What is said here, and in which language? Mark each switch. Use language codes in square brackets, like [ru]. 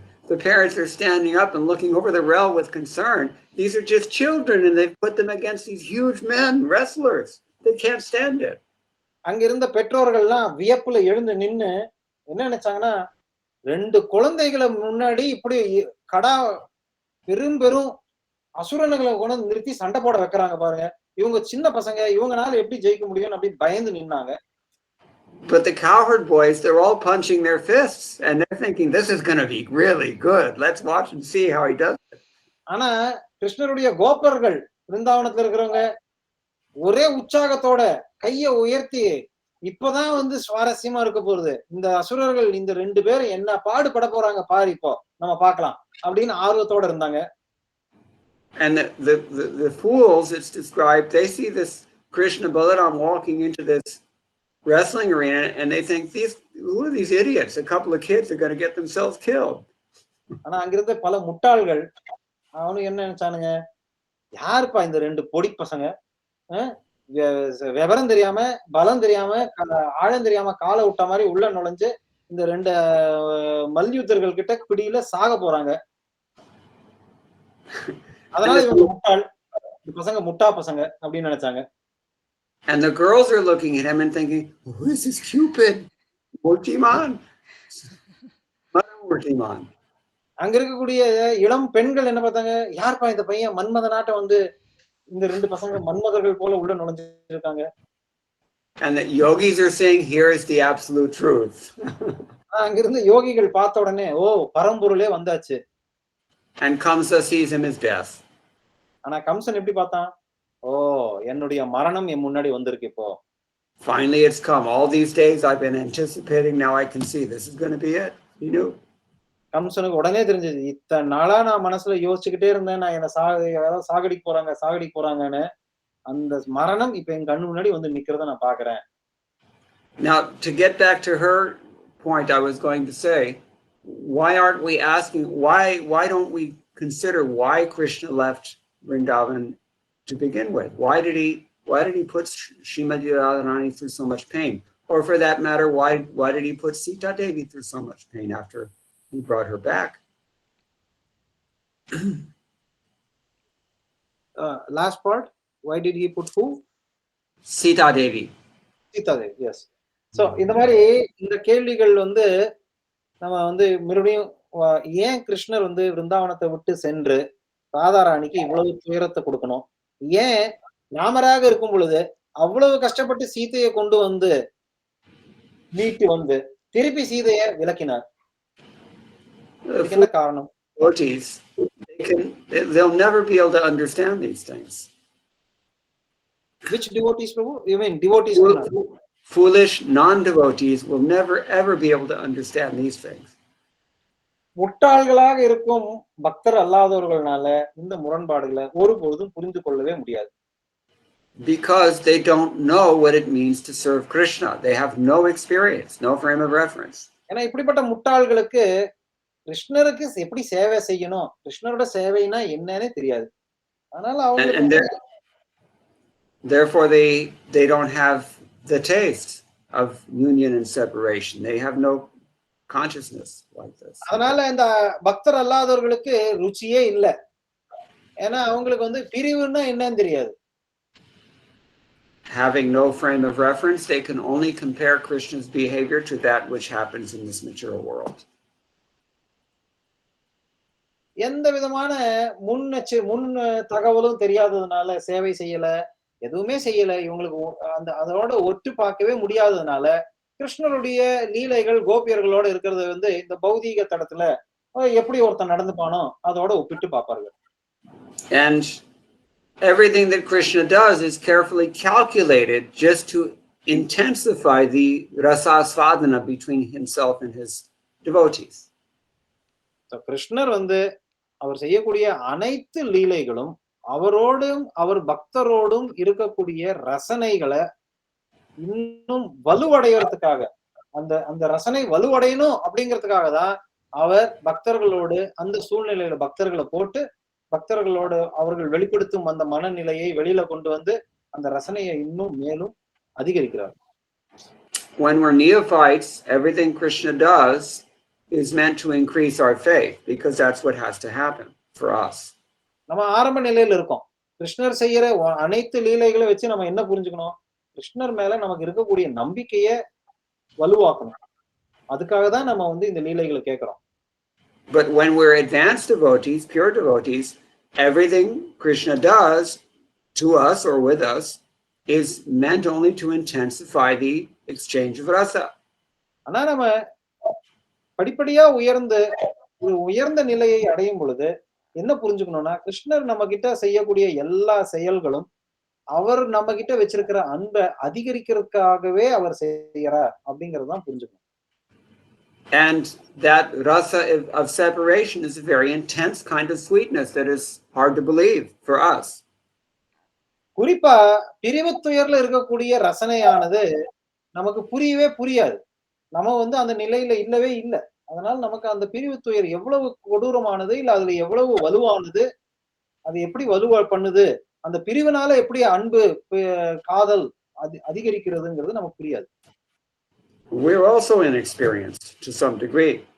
[en] The parents are standing up and looking over the rail with concern. These are just children and they've put them against these huge men, wrestlers. They can't stand it. [ta] அங்கிருந்த பெற்றோர்கள்லாம் வியப்புல எழுந்து நின்னு என்ன நினைச்சாங்கன்னா, ரெண்டு குழந்தைகளை முன்னாடி இப்படி கடா பெரும் அசுரன்களை கொண்டு நிறுத்தி சண்டை போட வைக்கிறாங்க பாருங்க, இவங்க சின்ன பசங்க, இவங்கனால எப்படி ஜெயிக்க முடியும் அப்படின்னு பயந்து நின்னாங்க. [en] But the cowherd boys, they're all punching their fists and they're thinking this is going to be really good. Let's watch and see how he does it. [ta] ஆனா கிருஷ்ணருடைய கோபர்கள் பிருந்தாவனத்துல இருக்கிறவங்க ஒரே உற்சாகத்தோட கைய உயர்த்தி இப்பதான் வந்து சுவாரஸ்யமா இருக்க போறது, இந்த அசுரர்கள் இந்த ரெண்டு பேரும் என்ன பாடுபட போறாங்க பாரு, இப்போ நம்ம பார்க்கலாம் அப்படின்னு ஆர்வத்தோட இருந்தாங்க. [en] And the fools, it's described, they see this Krishna Balaram walking into this wrestling arena and they think, who are these idiots? A couple of kids are going to get themselves killed. [ta] ஆனா அங்கிருந்த பல முட்டாள்கள் அவனு என்ன நினைச்சானுங்க, யாருப்பா இந்த 2 பொடி பசங்க? விவரம் தெரியாம, பலம் தெரியாம, ஆழம் தெரியாம கால விட்ட மாதிரி உள்ள நுழைஞ்சு இந்த 2 மல்யுத்தர்கள் கிட்ட பிடியில சாக போறாங்க. அதனால இவங்க முட்டாள். இந்த பசங்க முட்டா பசங்க அப்படின்னு நினைச்சாங்க. [en] And the girls are looking at him and thinking, who is this Cupid? Mortiman. Mortiman. [ta] அங்க இருக்கக்கூடிய இளம் பெண்கள் என்ன பார்த்தாங்க, யார்ப்பா இந்த பையன் மன்மத நாட்டம் வந்து இந்த 2 பசங்க மன்மதர்கள் போல உள்ள நுழைஞ்சிருக்காங்க. [en] And the yogis are saying, here is the absolute truth. [ta] அங்கிருந்து யோகிகள் பார்த்த உடனே, ஓ பரம்பொருளே வந்தாச்சு. [en] And Kamsa sees him as death. [ta] ஆனா கம்சன் எப்படி பார்த்தான்? ஓ என்னுடைய மரணம் என் முன்னாடி வந்திருக்கு இப்போ. [en] Finally it's come. All these days I've been anticipating, now I can see this is going to be it. He knew. [ta] கம்சனுக்கு உடனே தெரிஞ்சது, இத்தனை நாளா நான் மனசுல யோசிச்சுக்கிட்டே இருந்தேன், நான் என்ன யாராவது சாகடிக்க போறாங்கன்னு. அந்த மரணம் இப்ப என் கண்ணு முன்னாடி வந்து நிக்கிறத நான் பாக்குறேன். [en] Now to get back to her point, I was going to say, why aren't we asking, why don't we consider why Krishna left Vrindavan to begin with? Why did he put Srimati Radharani through so much pain? Or for that matter, why did he put Sita Devi through so much pain after he brought her back? Last part, why did he put who? Sita Devi. Sita Devi, yes. [ta] So இந்த மாதிரி இந்த கேள்விகள் வந்து நம்ம வந்து மறுபடியும் ஏன் கிருஷ்ணர் வந்து விருந்தாவனத்தை விட்டு சென்று ராதாராணிக்கு இவ்வளவு துயரத்தை கொடுக்கணும்? ஏன் ராமராக இருக்கும் பொழுது அவ்வளவு கஷ்டப்பட்டு சீதையை கொண்டு வந்து மீட்டு வந்து திருப்பி சீதையை விலக்கினார்? என்ன காரணம்? [en] Devotees, they'll never be able to understand these things. Which devotees, Prabhu? You mean devotees? Foolish non-devotees will never ever be able to understand these things. [ta] முட்டாள்களாக இருக்கும் பக்தர் அல்லாதவர்களால இந்த முரண்பாடுகளை ஒருபொழுதும் புரிந்து கொள்ளவே முடியாது. [en] Because they don't know what it means to serve Krishna. They have no experience, no frame of reference. [ta] ஏன்னா இப்படிப்பட்ட முட்டாள்களுக்கு கிருஷ்ணருக்கு எப்படி சேவை செய்யணும், கிருஷ்ணரோட சேவைனா என்னன்னே தெரியாது. அதனால அவங்க [en] therefore they don't have the taste of union and separation. They have no consciousness like this. [ta] அதனால இந்த பக்தர் அல்லாதவர்களுக்கு ருச்சியே இல்லை. ஏன்னா அவங்களுக்கு வந்து பிரிவுன்னா என்னன்னு தெரியாது. [en] Having no frame of reference, they can only compare Krishna's behavior to that which happens in this material world. [ta] எந்த விதமான முன் தகவலும் தெரியாததுனால சேவை செய்யல, எதுவுமே செய்யல, இவங்களுக்கு அதோட ஒட்டு பார்க்கவே முடியாததுனால கிருஷ்ணருடைய லீலைகள் கோபியர்களோட இருக்கிறத வந்து இந்த பௌதீக தடத்துல எப்படி ஒருத்தன் நடந்துப்பானோ அதோட ஒப்பிட்டு பார்ப்பார்கள். [en] And everything that Krishna does is carefully calculated just to intensify the rasasvadana between himself and his devotees. [ta] So கிருஷ்ணர் வந்து அவர் செய்யக்கூடிய அனைத்து லீலைகளும் அவரோடும் அவர் பக்தரோடும் இருக்கக்கூடிய ரசனைகளை இன்னும் வலுவடையறதுக்காக, அந்த ரசனை வலுவடையணும் அப்படிங்கிறதுக்காக தான் அவர் பக்தர்களோடு அந்த சூழ்நிலையில பக்தர்களை போட்டு பக்தர்களோடு அவர்கள் வெளிப்படுத்தும் அந்த மனநிலையை வெளியில கொண்டு வந்து அந்த ரசனையை இன்னும் மேலும் அதிகரிக்கிறார். [en] When we're neophytes, everything Krishna does is meant to increase our faith, because that's what has to happen for us. [ta] நம்ம ஆரம்ப நிலையில இருக்கோம். கிருஷ்ணர் செய்யற அனைத்து லீலைகளை வச்சு நம்ம என்ன புரிஞ்சுக்கணும்? கிருஷ்ணர் மேல நமக்கு இருக்கக்கூடிய நம்பிக்கையை வலுவாக்கணும். அதுக்காக தான் நம்ம வந்து இந்த லீலைகளை கேட்கிறோம். [en] But when we're advanced devotees, pure devotees, everything Krishna does to us or with us is meant only to intensify the exchange of rasa. [ta] ஆனா நம்ம படிப்படியா உயர்ந்த நிலையை அடையும் பொழுது என்ன புரிஞ்சுக்கணும்னா, கிருஷ்ணர் நம்ம கிட்ட செய்யக்கூடிய எல்லா செயல்களும் அவர் நம்ம கிட்ட வச்சிருக்கிற அன்பை அதிகரிக்கிறதுக்காகவே அவர் செய்யறார் அப்படிங்கறதுதான் புரிஞ்சுக்கணும். [en] And that rasa of separation is a very intense kind of sweetness that is hard to believe for us. [ta] குறிப்பா பிரிவு துயர்ல இருக்கக்கூடிய ரசனையானது நமக்கு புரியவே புரியாது. நம்ம வந்து அந்த நிலையில இல்லவே இல்லை. அதனால நமக்கு அந்த பிரிவு துயர் எவ்வளவு கொடூரமானது, இல்ல அதுல எவ்வளவு வலுவானது அது எப்படி வலுவா பண்ணுது, அந்த பிரிவினால எப்படி அன்பு காதல் அதிகரிக்கிறதுங்கிறது நமக்கு புரியாது. [en] We're also inexperienced to some degree.